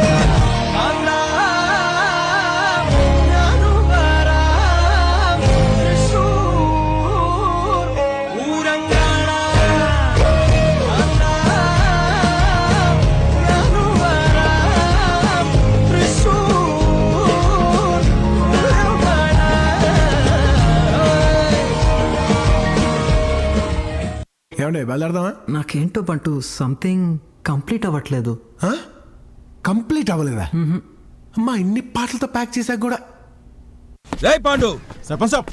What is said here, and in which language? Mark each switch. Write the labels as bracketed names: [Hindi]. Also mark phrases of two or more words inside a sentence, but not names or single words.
[Malayalam] കാന്ത ഞാനും വരാം തൃശൂർ പൂരം കാണാം. ഞാനും വരാം തൃശൂർ പൂരം കാണാം. [Telugu] ఏమండి బయలుదేరదామా? నాకేంటో బంటూ [English] something complete [Telugu] అవ్వట్లేదు. కంప్లీట్ అవ్వలేదా? అమ్మా ఇన్ని పాటలతో ప్యాక్ చేశాక కూడా. జై పాండు సర్పంచ్ సాబ్,